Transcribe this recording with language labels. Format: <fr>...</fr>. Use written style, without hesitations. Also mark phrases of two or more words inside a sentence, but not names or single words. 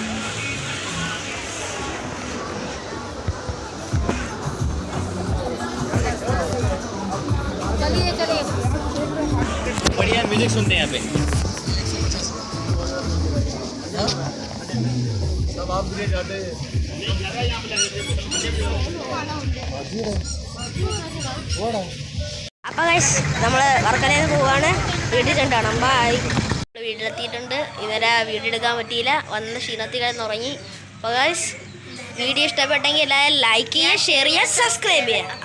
<hi>बढ़िया म्यूजिक सुनते हैं यहाँ पे सब आप भी जाते</hi> <ml>അപ്പോൾ ഗൈസ് നമ്മൾ വർക്കലയിൽ പോവാണ്. വീട്ടിൽ ചെണ്ടാണ് ബൈ. വീട്ടിലെത്തിയിട്ടുണ്ട്. ഇതുവരെ വീഡിയോ എടുക്കാൻ പറ്റിയില്ല. വന്ന ക്ഷീണത്തിൽ കിടന്ന് ഉറങ്ങി. അപ്പോൾ ഗൈസ് വീഡിയോ ഇഷ്ടപ്പെട്ടെങ്കിൽ എല്ലാവരും ലൈക്ക് ചെയ്യുക, ഷെയർ ചെയ്യുക, സബ്സ്ക്രൈബ് ചെയ്യുക.</ml>